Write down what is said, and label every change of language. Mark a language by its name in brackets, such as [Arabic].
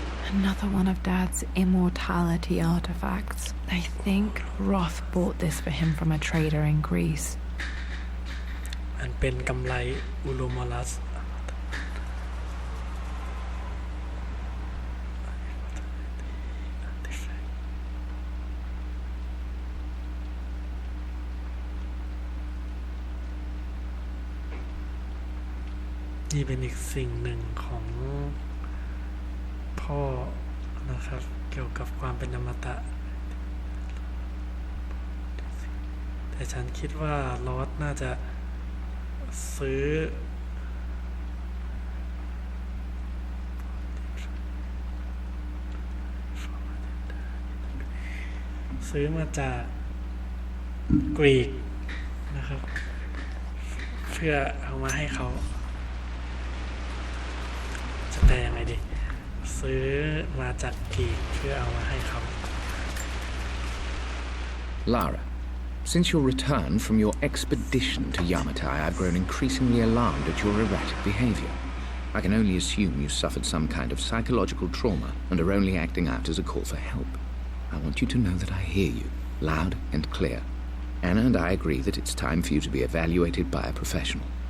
[English] Another one of Dad's immortality artifacts. I think Roth bought this for him from a trader in Greece. [Thai] มันเป็นกำไรอูโรมอลัสนี่เป็นอีกสิ่งหนึ่งของ พ่อนะครับเกี่ยวกับความเป็นอมตะแต่ฉันคิดว่าลอสน่าจะซื้อ มาจากกรีกนะครับเพื่อเอามาให้เขาจะแปลยังไงดีซื้อมาจากกรีกเพื่อเอามาให้เขา [English] Lara, since your return from your expedition to Yamatai, I've grown increasingly alarmed at your erratic behavior. I can only assume you suffered some kind of psychological trauma and are only acting out as a call for help. I want you to know that I hear you, loud and clear. Anna and I agree that it's time for you to be evaluated by a professional.